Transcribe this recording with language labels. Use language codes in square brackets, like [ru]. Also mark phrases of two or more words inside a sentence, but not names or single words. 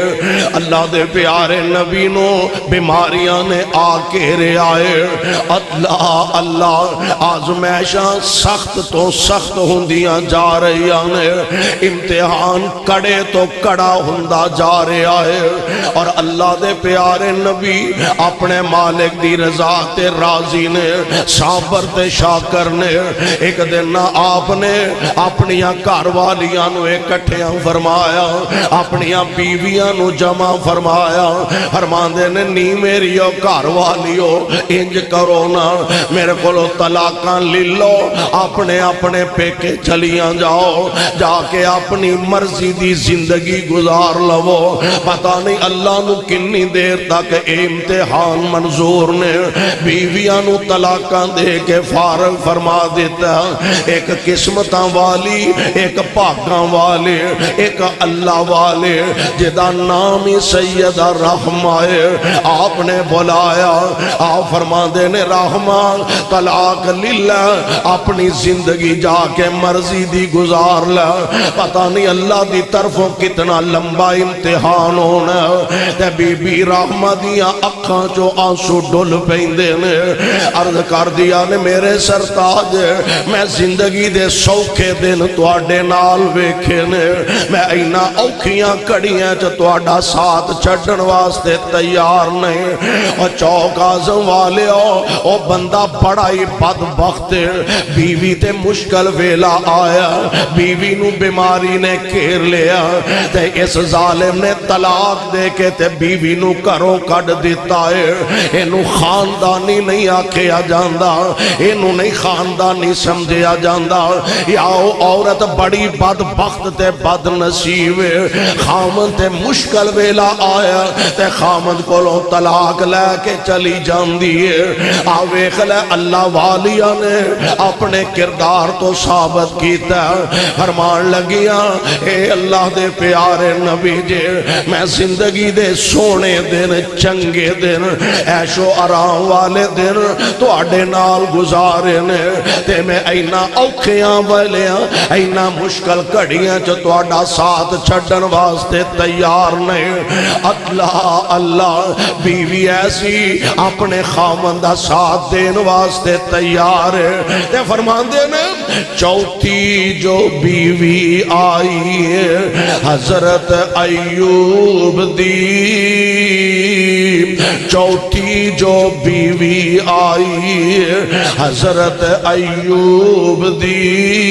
[pa] اللہ دے پیارے نبی نو بیماریاں نے آ گھیرے آئے، اللہ اللہ آزمائشاں سخت تو سخت ہوندیاں جا رہی ہیں، امتحان کڑے تو کڑا ہوندا جا رہا ہے، اور اللہ دے پیارے نبی اپنے مالک دی رضا تے راضی نے صابر تے شاکر نے ایک دن آپ نے اپنیاں گھر والیاں نو اکٹھیاں فرمایا اپنیاں بیویاں نو جمع فرمایا فرماندے نے نی میریو گھر والیو انج کرو نا میرے کولو طلاقاں لے لو اپنے اپنے پیکے چلیاں جاؤ جا کے اپنی مرضی دی زندگی گزار لو پتہ نہیں اللہ نو کنی دیر تک امتحان منظور نے بیویاں نو طلاقاں دے کے فارغ فرما دیتا ایک قسمتاں والی ایک پاکاں والے ایک اللہ والے جدا نامی سیدہ رحمہ آپ نے بلایا آپ فرما دینے رحمہ طلاق للہ اپنی زندگی جا کے مرضی دی گزار لے پتہ نہیں اللہ دی طرفوں کتنا لمبا امتحان ہونا تے بی بی رحمہ دیا اکھاں جو آنسو ڈل پیندے نے عرض کر دیا نے میرے سرتاج میں زندگی دے سوکھے دن تواڈے نال ویکھے نے میں اینا اوکھیاں کڑیاں چ تواڈا ساتھ چھڈن واسطے تیار نہیں اور چوک اعظم والے او بندہ بڑا ہی بدبخت بیوی تے مشکل ویلا آیا بیوی نو بیماری نے گھیر لیا تے اس ظالم نے طلاق دے کے تے بیوی نو گھروں کڈ دیتا ہے اینو خاندانی نہیں آکھیا جاندا اینو نہیں خاندانی سمجھیا جاندا یا عورت بڑی بدبخت تے بد نصیب خامن تے مشکل ویلا آیا تے خامن کولوں طلاق لے کے چلی جاندی ہے ویکھ لے اللہ والیاں نے اپنے کردار تو ثابت کیتا فرمان لگیاں اے اللہ دے پیارے نبی جے میں زندگی دے سونے دن چنگے دن عیش و آرام والے دن تواڈے نال گزارے نے تے میں اینا اوکھیاں والیاں اینا مشکل کڑیاں چ تواڈا ساتھ چھڈن واسطے تیار نہیں اللہ اللہ بیوی ایسی اپنے خامن دا ساتھ دین واسطے تیار ہے تے فرماندے نے چوتھی جو بیوی آئی ہے حضرت ایوب دی چوتھی جو بیوی آئی ہے حضرت ایوب دی